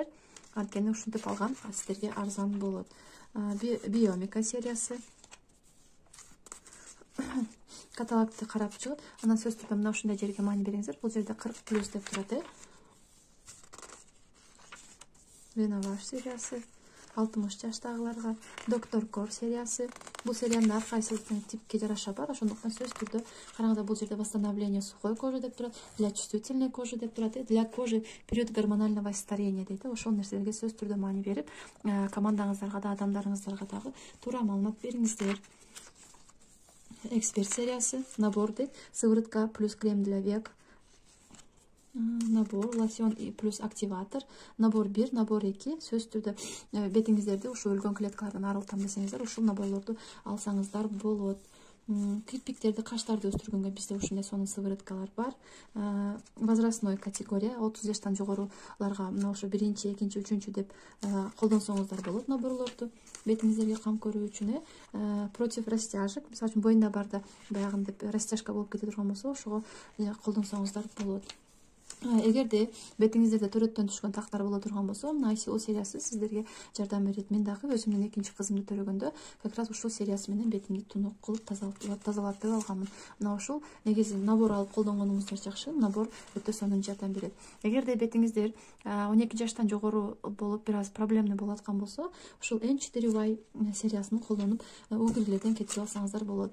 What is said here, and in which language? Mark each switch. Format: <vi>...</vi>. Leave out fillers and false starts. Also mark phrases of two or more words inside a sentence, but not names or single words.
<ky>Анткени ушинтип алган сиздерге арзан болот. Биомика сериясы каталогду карап чыгып, анан сөзсүз түрдө мына ушундай жерге маани бериңиздер. Бул жерде 40+ деп турат. Реноваж сериясы 60 жаштагыларга. Доктор Кор сериясы. Бул сериянын ар кайсы типке жараша бар. Ошондуктан сөзсүз түрдө караңыздар, бул жерде</ky> <ru>восстановление сухой кожи</ru> <ky>деп турат,</ky> <ru>для чувствительной кожи</ru> <ky>деп турат,</ky> <ru>для кожи период гормонального старения дейт.</ru> <ky>Ошол нерселерге сөзсүз түрдө маани берип, командаңыздарга да, адамдарыңыздарга дагы туура маалымат бериңиздер. Эксперт сериясы набор дейт,</ky> <ru>сыворотка плюс крем для век. Набор, лосьон плюс активатор. Набор 1, набор 2.</ru> <ky>Сөзсүз түрдө бетиңиздерди ушул өлгөн клеткалардан арылтам десеңиздер, ушул наборлорду алсаңыздар болот. Кирпиктерди, каштарды өстүргөнгө бизде ушундай сонун сывороткалар бар.</ky> <ru>Возрастной категория</ru> <ky>30 жаштан жогоруларга мына ошо 1-чи, 2-чи, 3-чү деп колдонсоңуздар болот наборлорду. Бетиңиздерге кам көрүү үчүн</ky> <ru>против растяжек,</ru> <ky>мисалы үчүн боюнда барда баягындай растяжка болуп кете турган болсо, ошого колдонсоңуздар болот. эгерде бетиңиздерде төрөттөн түшкөн тактар боло турган болсо, мына ICO сериясы сиздерге жардам берет. Мен дагы өзүмдүн экинчи кызымды төрөгөндө</ky> <ru>как раз</ru> <ky>ушул сериясы менен бетимди тунук кылып тазалатып алганмын. Мына ушул негизи набор алып колдонгонуңуздар жакшы. Набор өтө сонун жардам берет. Эгерде бетиңиздер 12 жаштан жогору болуп бир аз проблемный болуп аткан болсо, ушул N4Y сериясын колдонуп угилдерден кетирип алсаңыздар болот.</ky>